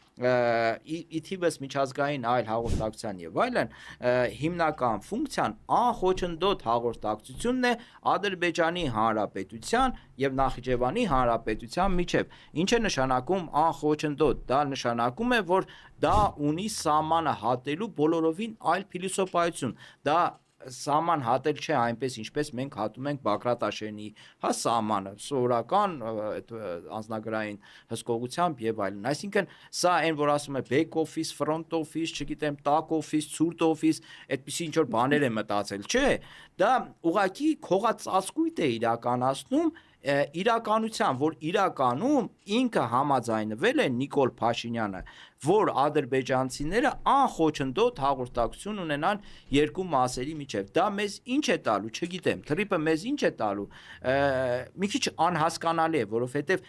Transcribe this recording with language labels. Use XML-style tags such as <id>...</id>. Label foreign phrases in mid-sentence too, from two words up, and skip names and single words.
<hy>իթիվս միջազգային այլ հաղորդակցության եւ այլն հիմնական ֆունկցիան անխոչնդոտ հաղորդակցությունն է Ադրբեջանի Հանրապետության եւ Նախիջևանի Հանրապետության միջև, ինչ է նշանակում անխոչնդոտ, դա նշանակում է, որ դա ունի սահմանը հատելու բոլորովին այլ փիլիսոփայություն, դա սահման հատել չէ այնպես ինչպես մենք հատում ենք Բագրատ Աշենի սահմանը սովորական անձնագրային հսկողությամբ եւ այլն, այսինքն սա այն որ ասում է</hy> <en>back office, front office,</en> <hy>չգիտեմ,</hy> <en>tack office,</en> <hy>ցուրտ office, այդպիսի ինչ որ բաներ է մտածել, չէ, դա ուղղակի քողածածկույթ է իրականացնում իրականության, որ իրականում ինքը համաձայնվել է Նիկոլ Փաշինյանը, որ ադրբեջանցիները անխոչնդոտ հաղորդակցություն ունենան երկու մասերի միջև։ Դա մեզ ինչ է տալու, չգիտեմ, թրիպը մեզ ինչ է տալու, մի քիչ անհասկանալի է, որովհետև</hy>